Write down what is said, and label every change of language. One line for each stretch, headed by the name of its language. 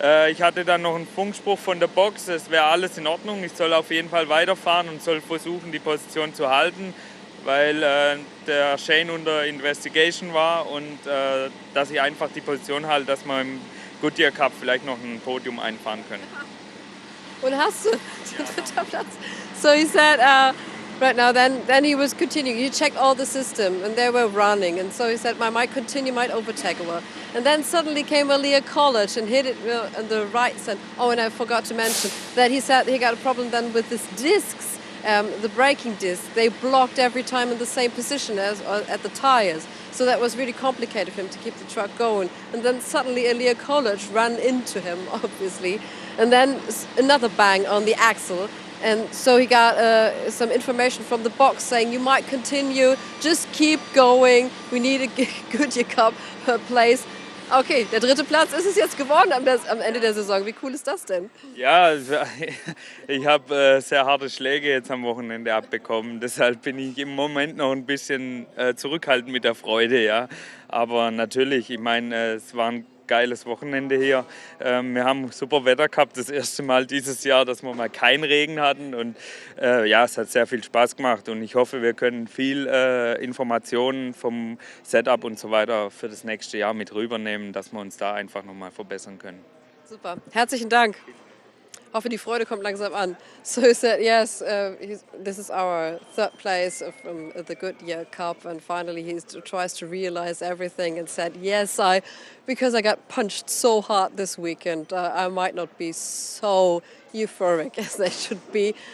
German: Ich hatte dann noch einen Funkspruch von der Box, es wäre alles in Ordnung, ich soll auf jeden Fall weiterfahren und soll versuchen, die Position zu halten, weil der Shane unter Investigation war und dass ich einfach die Position halte, dass wir im Goodyear Cup vielleicht noch ein Podium einfahren können. Und hast du dritter Platz?
English: So he said, right now, then he was continuing. He checked all the system and they were running. And so he said, I might continue, might overtake a while. And then suddenly came a Lear College and hit it on the right side. Oh, and I forgot to mention that he said he got a problem then with his discs, the braking discs. They blocked every time in the same position as at the tires. So that was really complicated for him to keep the truck going. And then suddenly a Lear College ran into him, obviously. And then another bang on the axle. And so he got some information from the box saying, you might continue, just keep going. We need a Goodyear Cup place.
German: Okay, der dritte Platz ist es jetzt geworden am Ende der Saison. Wie cool ist das denn? Ja, ich habe sehr harte Schläge jetzt am Wochenende abbekommen. Deshalb bin ich im Moment noch ein bisschen zurückhaltend mit der Freude. Ja. Aber natürlich, ich meine, es war ein geiles Wochenende hier. Wir haben super Wetter gehabt, das erste Mal dieses Jahr, dass wir mal keinen Regen hatten. Und ja, es hat sehr viel Spaß gemacht. Und ich hoffe, wir können viel Informationen vom Setup und so weiter für das nächste Jahr mit rübernehmen, dass wir uns da einfach nochmal verbessern können. Super, herzlichen Dank. Hoffe, die Freude kommt langsam an.
English: So he said, yes, this is our third place from the Goodyear Cup, and finally he tries to realize everything and said, yes, because I got punched so hard this weekend, I might not be so euphoric as they should be.